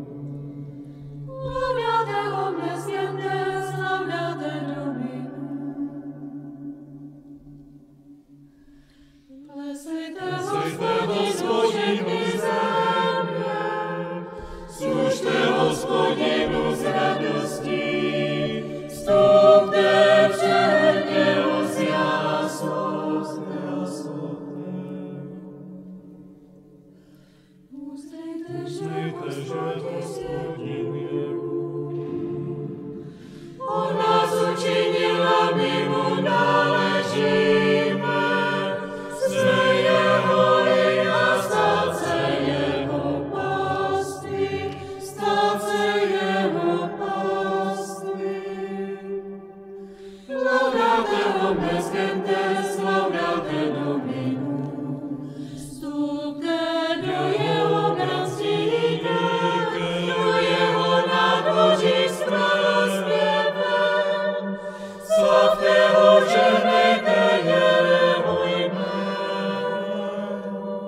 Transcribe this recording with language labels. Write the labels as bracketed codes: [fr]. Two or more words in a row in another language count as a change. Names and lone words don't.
[la] Laudate omnes gentes, laudate Dominum. [cs] Plesejte Hospodinu země, služte Hospodinu s radostí, vstupte před něho s jásou. Uznejte, že Hospodin je Bůh. On nás učinil a my mu náležíme. Jsme jeho lid a stát se jeho paství. Stát se jeho paství. [la] Laudate omnes gentes, laudate Dominum. [cs] Vstupte do jeho bracínek, do jeho nádvoří s chválospěvem. Slavte ho, žehnejte jeho jméno.